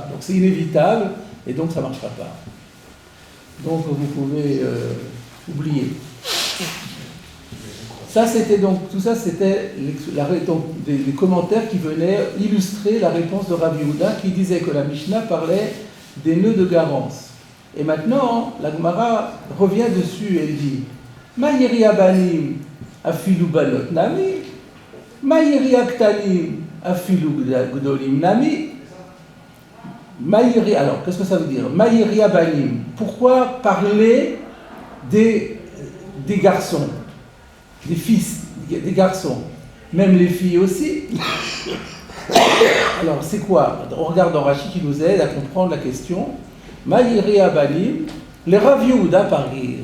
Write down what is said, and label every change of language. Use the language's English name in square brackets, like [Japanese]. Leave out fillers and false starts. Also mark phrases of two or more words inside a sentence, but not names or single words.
[French] Donc c'est inévitable et donc ça ne marchera pas. Donc vous pouvez oublier. Ça c'était donc tout ça c'était les commentaires qui venaient illustrer la réponse de Rabbi Yehuda qui disait que la Mishnah parlait des nœuds de garance. Et maintenant la Gemara revient dessus et elle dit [Aramaic] מאי איריא בנים אפילו בנות נמי, מאי איריא קטנים אפילו גדולים נמי. [French] Alors, qu'est-ce que ça veut dire? [Aramaic] מאי איריא בנים. [French] Pourquoi parler des garçons, des fils, des garçons, même les filles aussi? Alors, c'est quoi? On regarde dans Rashi qui nous aide à comprendre la question. [Aramaic] מאי איריא בנים, [French] les Rav Yehuda parir.